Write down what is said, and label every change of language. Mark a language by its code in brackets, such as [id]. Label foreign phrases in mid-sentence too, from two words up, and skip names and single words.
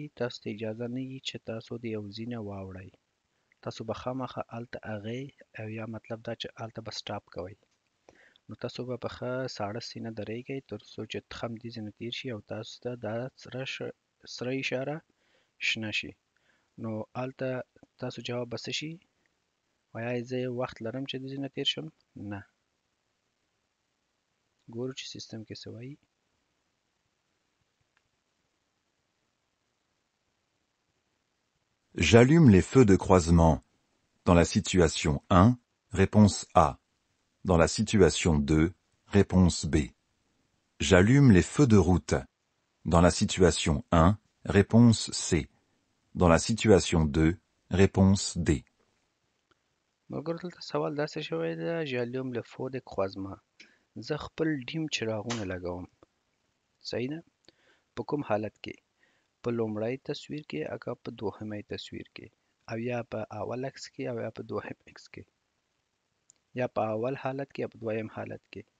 [ps] تاسو ته اجازه نه وي چې تاسو د یو ځای نه واوړئ تاسو به خامخا هلته هغې او یا مطلب دا چې هلته به سټاپ کوئ نو تاسو به په ښه ساړه سینه درېږئ تر څو چې تخم دې ځای نه تېر شي او تاسو ته دا سره اشاره شنه شي نو هلته تاسو جواب به څه شي وایي زه وخت لرم چې د ځای نه تېر شم نه ګورو چې سیستم کې څه وایي [fr] J'allume les feux de croisement. Dans la situation 1, réponse A. Dans la situation 2, réponse B. J'allume les feux de route. Dans la situation 1, réponse C. Dans la situation 2, réponse D. [ps] ملګرو دلته سوال داسې شوی ده [fr] j'allume le feu de croisement [ps] زه خپل ډیم چراغونه لګوم صحیح ده په کوم حالت کې په لومړی تصویر کې اګه په دوهمۍ تصویر کې او یا په اول عکس کې او یا په دوهم عکس کې یا په اول حالت کې یا په دویم حالت کې